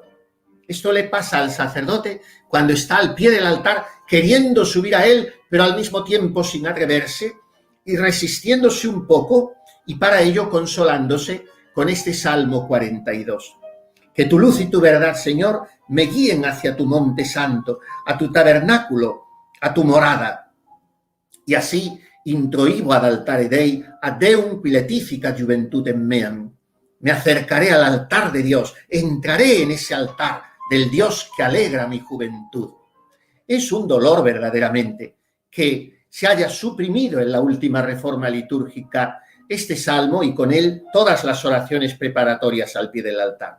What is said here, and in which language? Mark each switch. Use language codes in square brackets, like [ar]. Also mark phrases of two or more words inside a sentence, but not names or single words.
[es] Esto le pasa al sacerdote cuando está al pie del altar queriendo subir a él, pero al mismo tiempo sin atreverse y resistiéndose un poco, y para ello consolándose con este Salmo 42. Que tu luz y tu verdad, Señor, me guíen hacia tu monte santo, a tu tabernáculo, a tu morada. Y así [la] introibo ad altare Dei, ad Deum qui letifica juventutem meam. [es] Me acercaré al altar de Dios, entraré en ese altar del Dios que alegra mi juventud. Es un dolor verdaderamente que se haya suprimido en la última reforma litúrgica este salmo y con él todas las oraciones preparatorias al pie del altar.